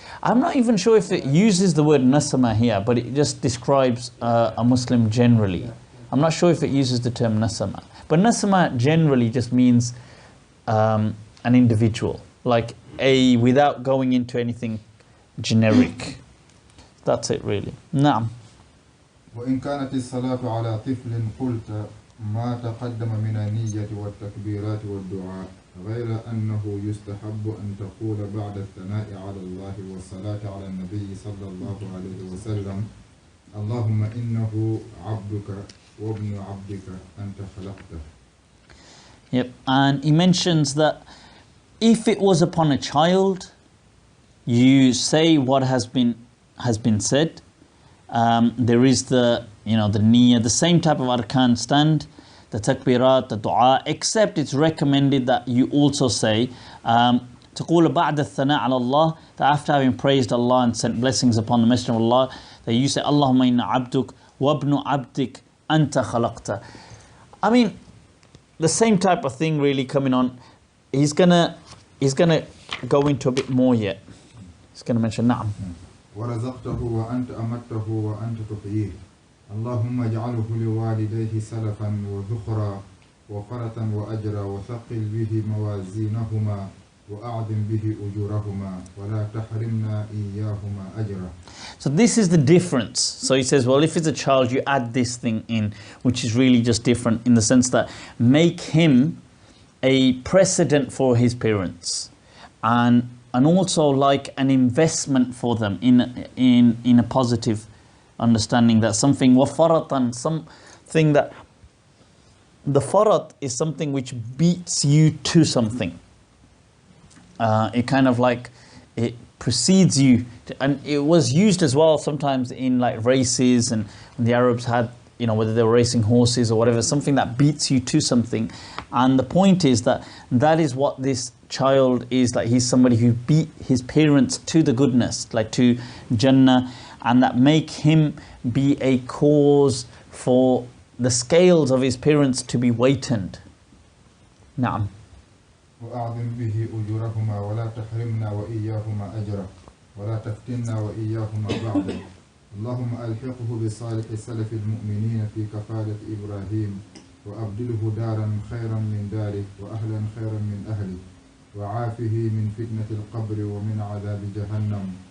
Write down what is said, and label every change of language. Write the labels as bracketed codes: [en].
[en] I'm not even sure if it uses the word nasama here, but it just describes a Muslim generally. Yeah. I'm not sure if it uses the term nasama. But nasama generally just means an individual, like without going into anything generic. That's it really. Naam. [ar] وإن كانت الصلاة على طفل قلت ما تقدم من النية والتكبيرات والدعاء غير أنه يستحب أن تقول بعد الثناء على الله والصلاة على النبي صلى الله عليه وسلم اللهم إنه عبدك وابن عبدك أنت خلقته. [en] Yep, and he mentions that if it was upon a child, you say what has been said. There is the niyyah, the same type of arkan stand, the takbirat, the dua, except it's recommended that you also say [ar] تقول بعد الثناء على الله, [en] that after having praised Allah and sent blessings upon the Messenger of Allah, that you say [ar] اللهم إن عبدك وابن عبدك أنت خلقته. [en] I mean, the same type of thing really coming on. He's gonna go into a bit more yet. He's gonna mention [ar] نعم. ورزقته وأنت أمته وأنت تحييه اللهم اجعله لوالديه سلفا وذخرا وفرة وأجرا وثقل به موازينهما وأعظم به أجورهما ولا تحرمنا إياهما أجرا. [en] So this is the difference. So he says, well, if it's a child, you add this thing in, which is really just different in the sense that make him a precedent for his parents, and also like an investment for them in a positive understanding, that something wafaratan, something that the farat is something which beats you to something. It kind of like it precedes you and it was used as well sometimes in like races, and when the Arabs had, whether they were racing horses or whatever, something that beats you to something. And the point is that is what this child is, like he's somebody who beat his parents to the goodness, like to Jannah, and that make him be a cause for the scales of his parents to be weightened. [ar] Naam. وأعظم به أجورهما ولا تحرمنا وإياهما أجرا ولا تفتنا وإياهما بعدا اللهم ألحقه بصالح سلف المؤمنين في كفالة إبراهيم وأبدله دارا خيرا من داره وأهلا خيرا من أهله وعافه من فتنة القبر ومن عذاب جهنم